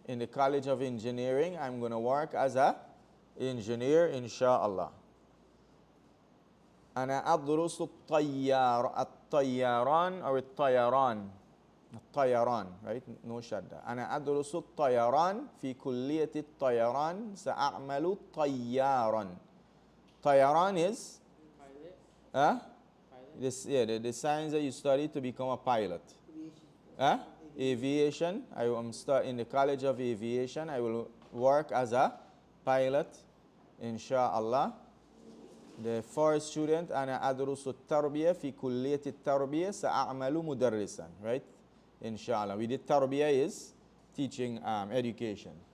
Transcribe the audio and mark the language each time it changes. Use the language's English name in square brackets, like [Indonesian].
[English] In the College of Engineering, I'm going to work as a engineer inshallah. [Arabic] أنا أدرس الطيران or الطيران. الطيران, right? [English] No shadda. [Arabic] أنا أدرس الطيران في كلية الطيران سأعمل طيارا. [English] طيران is Pilot. this, the science that you study to become a pilot. Aviation. I am in the College of Aviation. I will work as a pilot inshallah. The first student [Arabic] أنا أدرس التربية في كلية التربية سأعمل مدرسا. [English] Right? Inshallah. We did tarbiyah is teaching education.